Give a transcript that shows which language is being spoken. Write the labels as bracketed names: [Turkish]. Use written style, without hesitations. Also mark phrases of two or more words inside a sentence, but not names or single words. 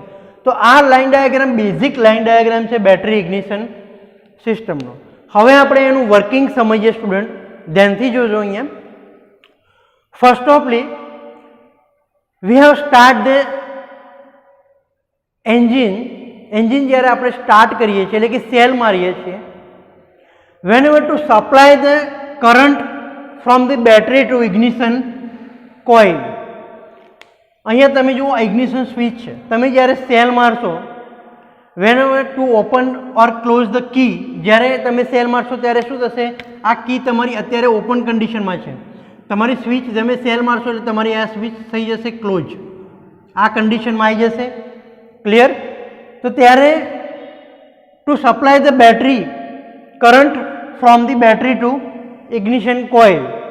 [Gujarati] તો આ [English] line diagram basic line diagram [Gujarati] છે [English] battery ignition [Gujarati] સિસ્ટમનો. હવે આપણે એનું વર્કિંગ સમજીએ સ્ટુડન્ટ, ધ્યાનથી જોજો અહીંયા. [English] first offly we have start the engine [Gujarati] જ્યારે આપણે સ્ટાર્ટ કરીએ છીએ એટલે કે સેલ મારીએ છીએ, [English] whenever to supply the current from the battery to ignition coil. [Gujarati] અહીંયા તમે જુઓ ઇગ્નિશન સ્વિચ છે. તમે જ્યારે સેલ મારશો, [English] whenever to open or close the key, [Gujarati] જ્યારે તમે સેલ મારશો ત્યારે શું થશે? આ કી તમારી અત્યારે ઓપન કન્ડિશનમાં છે. તમારી સ્વિચ તમે સેલ મારશો એટલે તમારી આ સ્વિચ થઈ જશે ક્લોઝ, આ કન્ડિશનમાં આવી જશે. ક્લિયર? તો ત્યારે [English] to supply the battery current from the battery to ignition coil.